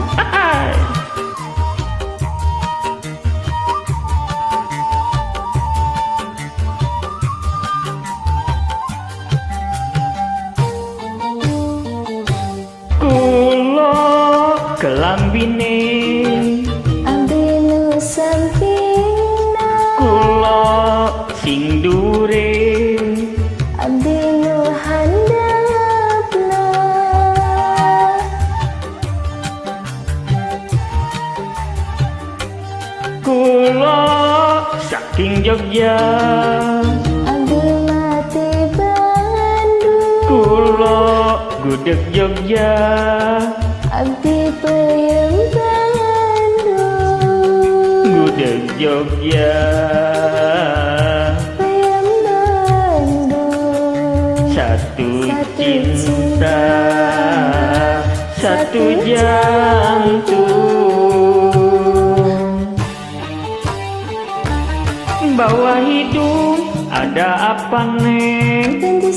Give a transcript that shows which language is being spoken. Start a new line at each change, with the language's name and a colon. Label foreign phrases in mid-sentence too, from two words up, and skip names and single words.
Javanese: Hai. Kulo kelambine,
Sundanese: Abdi nu sampina.
Javanese: kulo sing dure.
Sundanese: Abdi nu handapna.
Javanese: Kulo saking Jogja,
Sundanese: Abdi mati Bandung.
Javanese: kulo gudeg Jogja,
Sundanese: Abdi peyem Bandung.
Javanese: gudeg Jogja.
Sundanese: Peyem Bandung.
Indonesian: Satu Satu cinta, satu satu jantung. Bawah hidung ada apa neng?